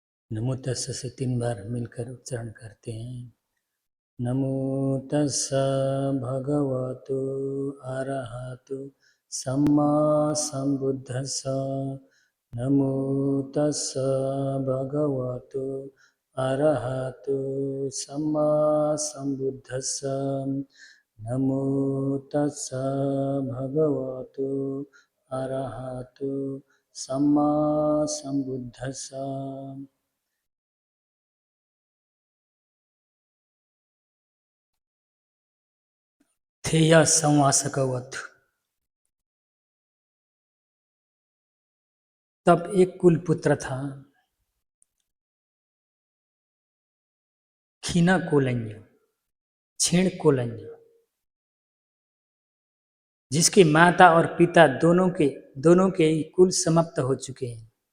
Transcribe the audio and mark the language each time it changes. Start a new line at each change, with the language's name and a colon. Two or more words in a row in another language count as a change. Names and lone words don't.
Pali: नमो तस्स
Hindi: से 3 बार मिलकर उच्चारण करते हैं।
Pali: नमो तस्स भगवतो अरहतो सम्मा संबुद्धस्स। नमो तस्स भगवतो अरहतो सम्मा संबुद्धस्स। नमो तस्स भगवतो अरहतो सम्मा संबुद्धस्स। थेय संवासकवत।
Hindi: तब एक कुल पुत्र था, खीना कोलंज, क्षीण कोलंज, जिसके माता और पिता दोनों के ही कुल समाप्त हो चुके हैं।